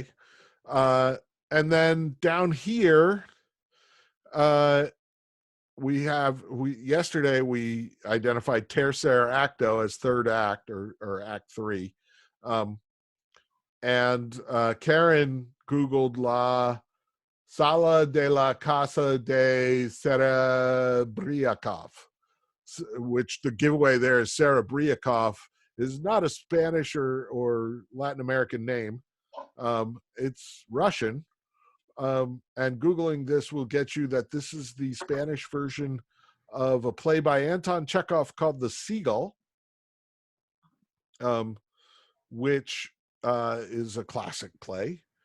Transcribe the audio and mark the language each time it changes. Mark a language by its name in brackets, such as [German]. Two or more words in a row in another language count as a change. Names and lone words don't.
[English] And then down here, yesterday we identified [Spanish] tercer acto [English] as third act or act 3. And Karen Googled [Spanish] la sala de la casa de Serebriakov, [English] which the giveaway there is Serebriakov is not a Spanish or Latin American name. It's Russian. And Googling this will get you that this is the Spanish version of a play by Anton Chekhov called The Seagull, which is a classic play.